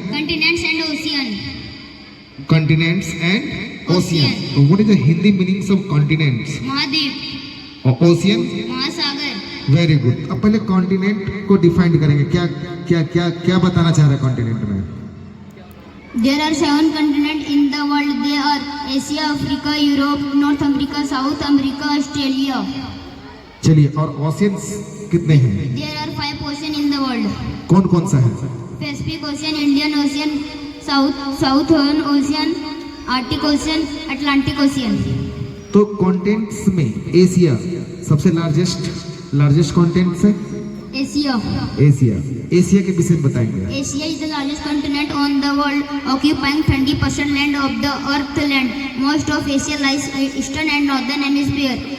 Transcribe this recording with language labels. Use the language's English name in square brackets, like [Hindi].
[English] Continents and ocean. Continents and ocean. तो what is the Hindi meanings of continents [Hindi] महाद्वीप, और ocean? महासागर। [English] Very good. [Hindi] अब पहले कॉन्टिनेंट को डिफाइन करेंगे। क्या क्या क्या क्या बताना चाह रहे हैं कॉन्टिनेंट में? [English] There are 7 continents in the world. They are Asia, Africa, Europe, North America, South America, Australia. [Hindi] चलिए, और ओशियंस कितने हैं? [English] There are 5 oceans in the world. [Hindi] कौन कौन सा है? [English] Pacific Ocean, Indian Ocean, Southern Ocean, Arctic Ocean, Atlantic Ocean. [Hindi] तो continents में एशिया सबसे लार्जेस्ट कॉन्टिनेंट है। [English] Asia. [Hindi] एशिया। एशिया के विषय में बताएंगे। [English] Asia is the largest continent on the world, occupying 20% land of the Earth's land. Most of Asia lies in eastern and northern hemisphere.